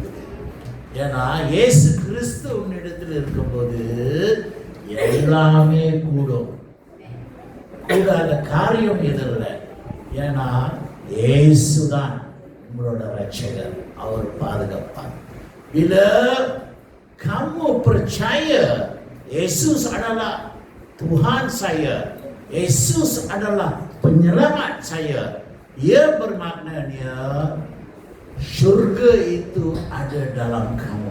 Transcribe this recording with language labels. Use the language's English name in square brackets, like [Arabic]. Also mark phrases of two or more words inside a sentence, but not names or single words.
[Tamil] ஏன்னா இயேசு கிறிஸ்து உன்னிடத்தில் இருக்கும்போது எல்லாமே கூடும். கூடாத காரியம் எதில்? ஏன்னா இயேசுதான் உங்களோட இரட்சகர், அவர் பாதுகாப்பார். [Malay] Bila kamu percaya Yesus adalah Tuhan saya, Yesus adalah penyelamat saya, ia bermaknanya syurga itu ada dalam kamu.